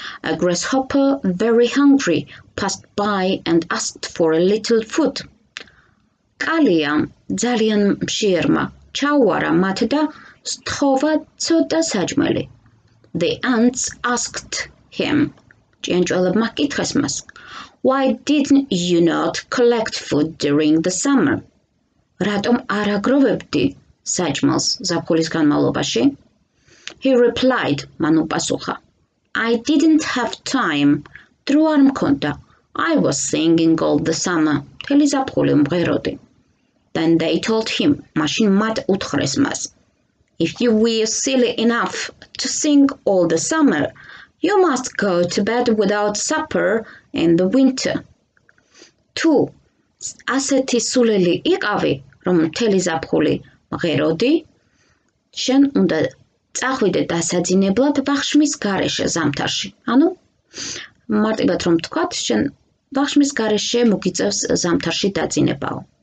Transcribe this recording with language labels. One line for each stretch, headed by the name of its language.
English: A grasshopper, very hungry, passed by and asked for a little food.
Georgian: კალია ძალიან მშიერმა ჩაუარა მათ და სთხოვა ცოტა საჭმელი.
English: The ants asked him,
Georgian: ჭიანჭველებმა კითხეს მას,
English: "Why didn't you not collect food during the summer?"
Georgian: რატომ არ აგროვებდი საჭმელს ზაფხულის განმავლობაში?
English: He replied,
Georgian: მან უპასუხა,
English: "I didn't have time.
Georgian: დრო არ მქონდა.
English: I was singing all the summer.
Georgian: მთელი ზაფხული მღეროდი."
English: Then they told him,
Georgian: მაშინ მათ უთხრეს მას,
English: "If you were silly enough to sing all the summer, you must go to bed without supper in the winter."
Georgian: თუ ასეთი სულელი იყავი, რომ მთელი ზაფხული მღეროდი, შენ უნდა წახვიდე დასაძინებლად ვახშმის გარეშე ზამთარში. ანუ მარტივად რომ თქვათ, შენ ვახშმის გარეშე მოგიწევს ზამთარში დაძინებაო.